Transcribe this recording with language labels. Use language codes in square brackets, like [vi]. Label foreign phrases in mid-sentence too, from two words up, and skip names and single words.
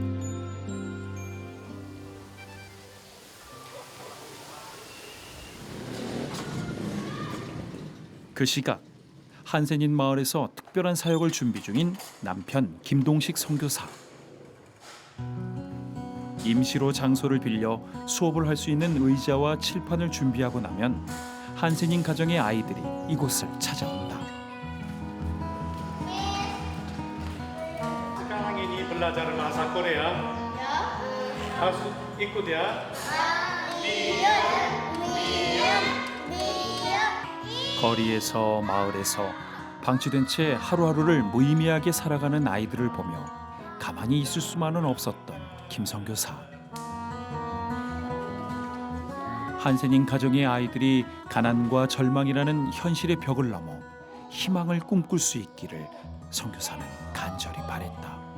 [ko] 그 시각 한센인 마을에서 특별한 사역을 준비 중인 남편 김동식 선교사. 임시로 장소를 빌려 수업을 할 수 있는 의자와 칠판을 준비하고 나면 한센인 가정의 아이들이 이곳을 찾아온다. [id] Sekarang ini belajar bahasa Korea. Harus ikut ya. [ko] 거리에서 마을에서 방치된 채 하루하루를 무의미하게 살아가는 아이들을 보며 가만히 있을 수만은 없었던 김 선교사. 한센인 가정의 아이들이 가난과 절망이라는 현실의 벽을 넘어 희망을 꿈꿀 수 있기를 선교사는 간절히 바랬다.